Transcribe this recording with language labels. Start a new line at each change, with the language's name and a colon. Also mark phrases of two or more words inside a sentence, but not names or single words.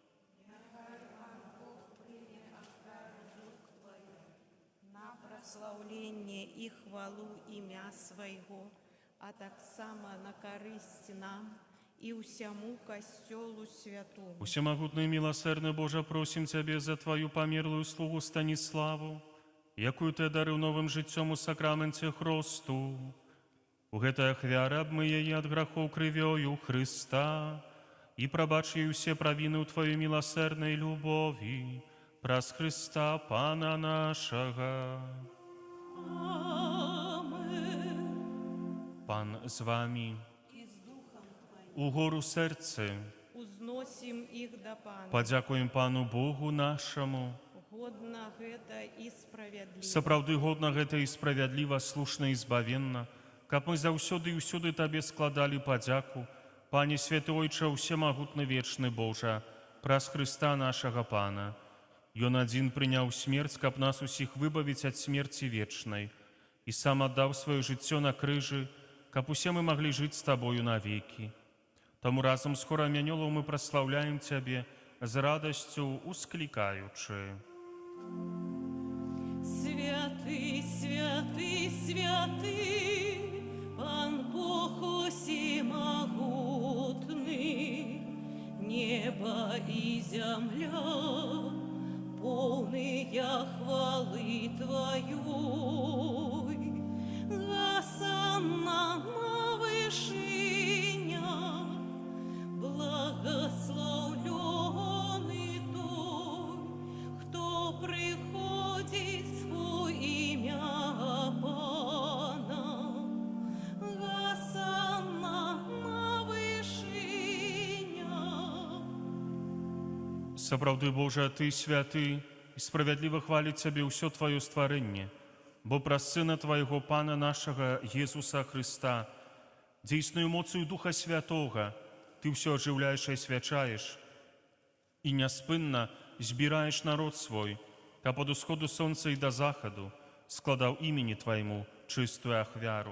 Russian: На прославление и хвалу имя Своего, а так само на корысть нам и усяму костелу святому. Усемогутный милосердный Боже, просим Тебе за Твою померлую слугу Станиславу,
Belarusian: якую Ты дарыў новым жыццём у сакраменце хросту. У гэтай ахвяры абмы яе ад грахоў крывёю Христа і прабач ёй усе правіны ў Твоёй милосердной любові праз Христа Пана нашага.
Russian: Аминь. Пан з вами. И с Духом Твоим Угору серце. узносим их до Пана.
Belarusian: Падзякуем Пану Богу нашаму.
Russian: Годно гэта и справедливо.
Belarusian: Сапраўды годна гэта і справядліва, слушна і збавенна, каб мы заўсёды і ўсюды Табе складалі падзяку, Пане Святы Ойча, усемагутны вечны Божа, праз Христа нашага Пана. Ён адзін прыняў смерць, каб нас усіх выбавіць ад смерці вечнай, і сам аддаў сваё жыццё на крыжы, каб усе мы маглі жыць з Табою навекі. Таму разам з хорам анёлаў мы праслаўляем Цябе з радасцю усклікаючы.
Russian: Святый, святый, святый, Пан Бог всемогутный, небо и земля, полные хвалы Твоей. Госанна на вышинях, благословленный той, кто приходит во имя Пана. Госанна на вышинях.
Belarusian: Сапраўды, Божа, Ты святы, і справядліва хваліць Цябе ўсё Тваё стварэнне, бо праз Сына Твайго Пана нашага Jesуса Христа, дзейсную моцаю Духа Святога, Ты ўсё ажыўляеш і асвячаеш, і няспынна збіраеш народ свой, каб ад усходу сонца і да захаду складаў імені Твайму чыстую ахвяру.